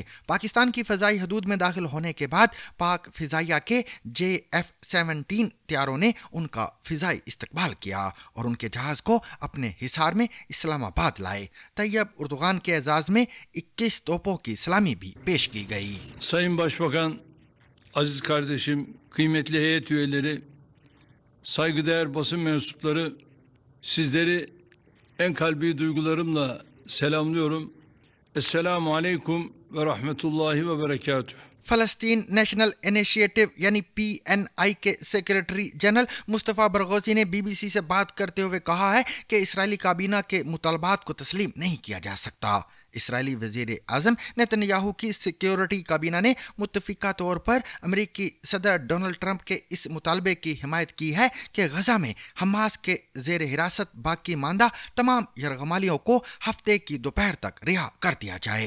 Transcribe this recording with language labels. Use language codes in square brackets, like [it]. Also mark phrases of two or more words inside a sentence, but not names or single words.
[ur] پاکستان کی فضائی حدود میں داخل ہونے کے بعد پاک فضائیہ کے JF-17 طیاروں نے ان کا فضائی استقبال کیا اور ان کے جہاز کو اپنے حصار میں اسلام آباد لائے. طیب اردگان کے اعزاز میں 21 توپوں کی سلامی بھی پیش کی گئی. [tr] Sayın Başbakan, aziz kardeşim, kıymetli heyet üyeleri, saygıdeğer basın mensupları, sizleri en kalbi duygularımla selamlıyorum. [ar] السلام عليكم ورحمة الله وبركاته. [ur] فلسطین نیشنل انیشیٹو یعنی PNI کے [en] secretary general [ur] مصطفیٰ برغوثی نے BBC سے بات کرتے ہوئے کہا ہے کہ اسرائیلی کابینہ کے مطالبات کو تسلیم نہیں کیا جا سکتا. اسرائیلی وزیر اعظم نیتن یاہو کی سیکیورٹی کابینہ نے متفقہ طور پر امریکی صدر ڈونلڈ ٹرمپ کے اس مطالبے کی حمایت کی ہے کہ غزہ میں حماس کے زیر حراست باقی ماندہ تمام یرغمالیوں کو ہفتے کی دوپہر تک رہا کر دیا جائے.